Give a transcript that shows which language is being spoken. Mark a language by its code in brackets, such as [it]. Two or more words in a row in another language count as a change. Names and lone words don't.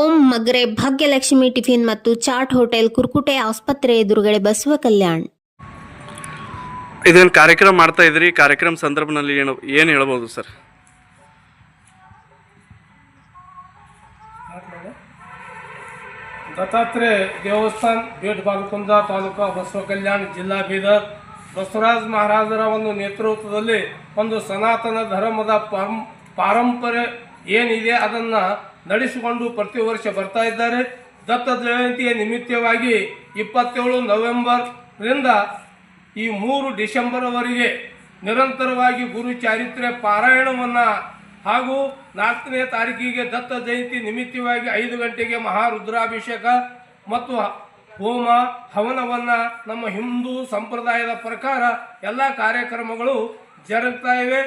[kn] ಮಗ್ರೆ ಭಾಗ್ಯಲಕ್ಷ್ಮಿ ಟಿಫಿನ್ ಮತ್ತು ಚಾಟ್ ಹೋಟೆಲ್ ಕುರ್ಕುಟೆ ಆಸ್ಪತ್ರೆ ಎದುರುಗಡೆ ಬಸವ ಕಲ್ಯಾಣ್. ಇದೇನು ಕಾರ್ಯಕ್ರಮ ಮಾಡ್ತಾ ಇದ್ರಿ? ಕಾರ್ಯಕ್ರಮ ಸಂದರ್ಭದಲ್ಲಿ ಏನು ಹೇಳ್ಬೋದು ಸರ್? दत्तात्रेय देवस्थान बेट बालकुंदा तालूका बसव कल्याण जिल्ला बीदर बसवराज महाराजರ ಒಂದು ನೇತೃತ್ವದಲ್ಲಿ ಒಂದು ಸನಾತನ ಧರ್ಮದ ಪಾರಂಪರೆ ಏನಿದೆ ಅದನ್ನು ನಡೆಸಿಕೊಂಡು ಪ್ರತಿ ವರ್ಷ ಬರ್ತಾ ಇದ್ದಾರೆ. ದತ್ತ ಜಯಂತಿಯ ನಿಮಿತ್ತವಾಗಿ 27 ನವೆಂಬರ್ರಿಂದ ಈ 3 ಡಿಸೆಂಬರ್ವರೆಗೆ ನಿರಂತರವಾಗಿ ಗುರು ಚಾರಿತ್ರ್ಯ ಪಾರಾಯಣವನ್ನು ಹಾಗೂ 4ನೇ ತಾರೀಕಿಗೆ ದತ್ತ ಜಯಂತಿ ನಿಮಿತ್ತವಾಗಿ 5 ಗಂಟೆಗೆ ಮಹಾರುದ್ರಾಭಿಷೇಕ ಮತ್ತು ಹೋಮ ಹವನವನ್ನು ನಮ್ಮ ಹಿಂದೂ ಸಂಪ್ರದಾಯದ ಪ್ರಕಾರ ಎಲ್ಲ ಕಾರ್ಯಕ್ರಮಗಳು ಜರುಗ್ತಾ ಇವೆ.